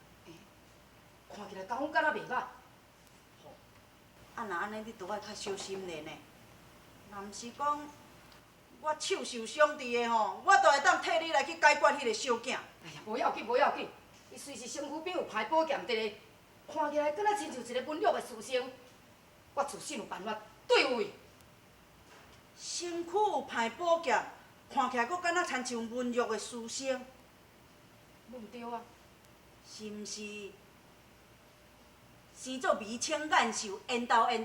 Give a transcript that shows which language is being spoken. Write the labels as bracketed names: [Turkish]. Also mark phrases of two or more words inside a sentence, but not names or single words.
[Min Nan Chinese] 看起来功夫敢若袂歹。啊，若安尼你都爱较小心咧呢。若毋是讲我手受伤伫的吼，我都会当替你来去解决迄个小囝。哎呀，无要紧，伊虽是身躯边有歹宝剑伫咧，看起来敢若亲像一个文弱的书生。我自信有办法对付伊。身躯有歹宝剑，看起来佫敢若亲像文弱的书生，毋对啊！是毋是？生做眉清眼秀，缘投。